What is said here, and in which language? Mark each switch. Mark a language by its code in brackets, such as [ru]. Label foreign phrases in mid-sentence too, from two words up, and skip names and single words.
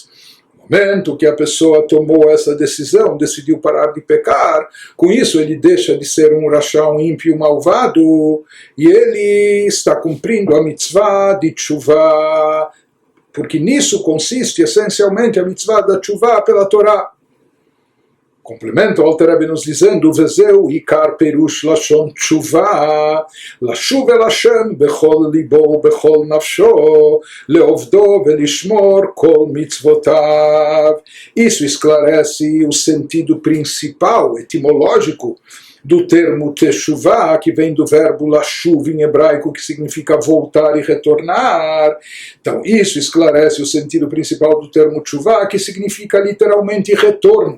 [pt] No momento que a pessoa tomou essa decisão, decidiu parar de pecar, com isso ele deixa de ser um rachá, um ímpio malvado, e ele está cumprindo a mitzvah de tshuva, porque nisso consiste essencialmente a mitzvah da tshuva pela Torá. Complementa o Alter Rebbe nos dizendo, [he] וזהו עיקר פירוש לשון תשובה, לשוב אל השם בכל לבו בכל נפשו, לעבדו ולשמור כל מצוותיו. [pt] Isso esclarece o sentido principal, etimológico, do termo teshuvah, que vem do verbo lashuv em hebraico, que significa voltar e retornar. Então, isso esclarece o sentido principal do termo teshuvah, que significa literalmente retorno.